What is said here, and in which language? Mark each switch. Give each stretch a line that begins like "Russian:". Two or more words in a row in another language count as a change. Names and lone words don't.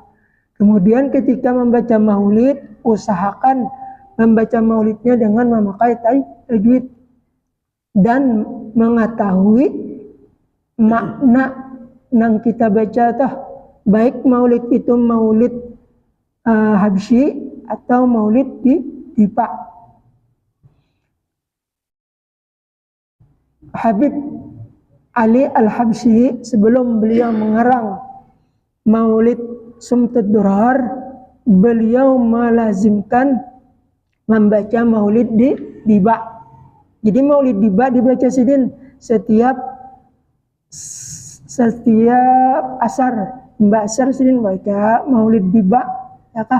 Indonesian: Kemudian ketika membaca maulid, usahakan membaca maulidnya dengan memakai tajwid dan mengetahui makna yang kita baca baik maulid itu maulid Habsyi atau maulid Dipa. Habib Ali Al-Habsyi sebelum beliau mengarang maulid Sumtud Durar, beliau melazimkan membaca maulid Diba. Jadi maulid Diba dibaca sidin setiap asar, Mbak Asar sidin baca maulid Diba, ya kah?